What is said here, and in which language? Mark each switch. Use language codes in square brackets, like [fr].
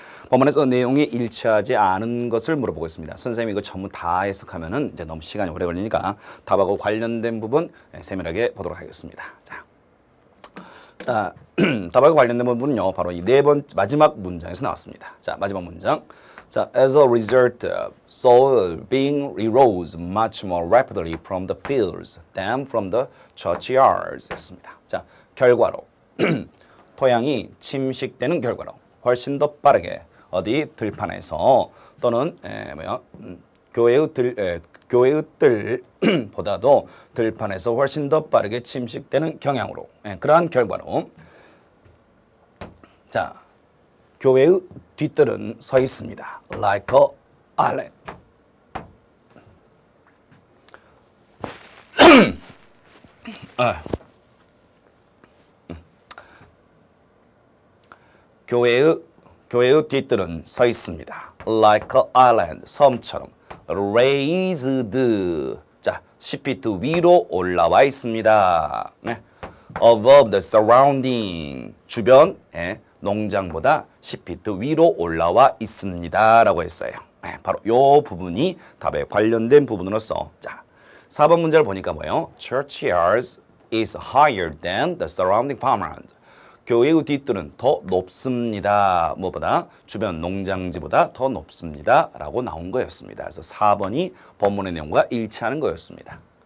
[ko] 본문에서 내용이 일치하지 않은 것을 물어보고 있습니다. 선생님이 이거 전부 다 해석하면은 이제 너무 시간이 오래 걸리니까 답하고 관련된 부분 세밀하게 보도록 하겠습니다. 자, 답하고 관련된 부분은요, 바로 이 마지막 문장에서 나왔습니다. 자, 마지막 문장. [en] 자, as a result, soil being erodes much more rapidly from the fields than from the churchyards. [ko] 였습니다. 자, 결과로 토양이 침식되는 결과로 훨씬 더 빠르게 어디 들판에서 또는 교회의 뜰보다도 들판에서 훨씬 더 빠르게 침식되는 경향으로 그러한 결과로 자, 교회의 뒤뜰은 서 있습니다. [en] Like a island. [ko] 교회의 뒤뜰은 서 있습니다. [en] Like a island. [ko] 섬처럼. [en] Raised. [ko] 자, 10피트 위로 올라와 있습니다. [en] Above the surrounding. [ko] 주변 농장보다 10피트 위로 올라와 있습니다. 라고 했어요. 바로 이 부분이 답에 관련된 부분으로서 자, 4번 문제를 보니까 뭐예요? [en] Churchyards is higher than the surrounding farmland. [ko] 교회의 뒤뜰은 더 높습니다. 뭐보다? 주변 농장지보다 더 높습니다. 라고 나온 거였습니다. 그래서 4번이 본문의 내용과 일치하는 거였습니다.